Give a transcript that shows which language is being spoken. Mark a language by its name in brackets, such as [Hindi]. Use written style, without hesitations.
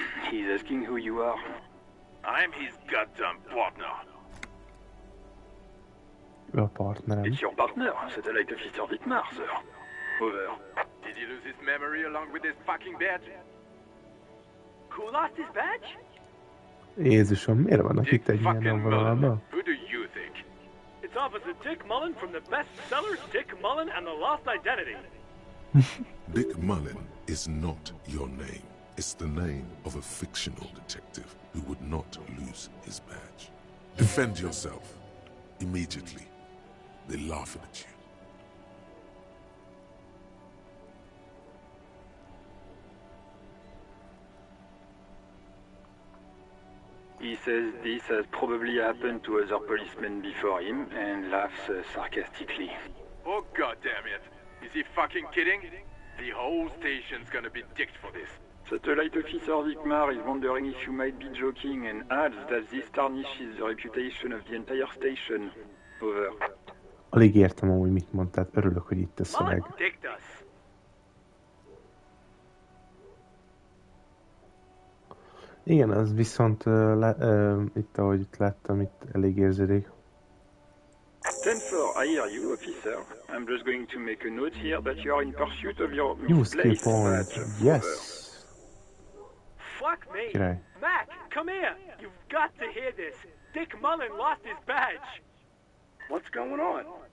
[English] He's asking who you are. I'm his goddamn partner. [Hungarian] A partnerem. [English] It's your partner, Satellite Officer Wittmar, sir. Over. Did he lose his memory along with his fucking badge? Who lost his badge? [Hungarian] Jézusom, miért vannak itt egy ilyen vonalban? [English] Who do you think? It's Officer Dick Mullen from the bestseller Dick Mullen and the Lost Identity. Dick Mullen is not your name. It's the name of a fictional detective who would not lose his badge. Defend yourself. Immediately. They're laughing at you. He says this has probably happened to other policemen before him and laughs sarcastically. Oh, goddamn it. Is he fucking kidding? The whole station's gonna be dicked for this. Satellite Officer Wittmar is wondering if you might be joking and adds that this tarnishes the reputation of the entire station. Over. [Hungarian] Alig értem amúgy mit mondtad, örülök, hogy itt a szöveg. Igen, az viszont itt, ahogy itt láttam, itt elég érzédék. [English] 10-4, I hear you, officer. I'm just going to make a note here that you are in pursuit of your Use skill misplaced point. badge. Yes. Fuck me! [Hungarian] Király. [English] Mac, come here! You've got to hear this. Dick Mullen lost his badge. What's going on?